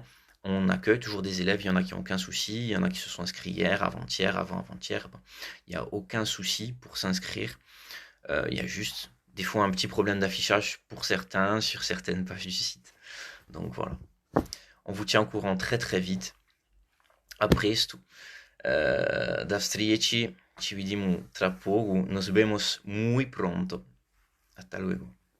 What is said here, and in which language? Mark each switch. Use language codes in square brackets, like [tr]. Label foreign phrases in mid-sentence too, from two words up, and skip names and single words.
[fr] On accueille toujours des élèves, il y en a qui n'ont aucun souci, il y en a qui se sont inscrits hier, avant-hier, avant-avant-hier. Il n'y a aucun souci pour s'inscrire. Il y a juste des fois un petit problème d'affichage pour certains sur certaines pages du site. Donc voilà. On vous tient au courant très très vite. [it] A presto. [ru] До встречи, [it] ci vediamo tra poco. [es] Nos vemos muy pronto. Hasta luego.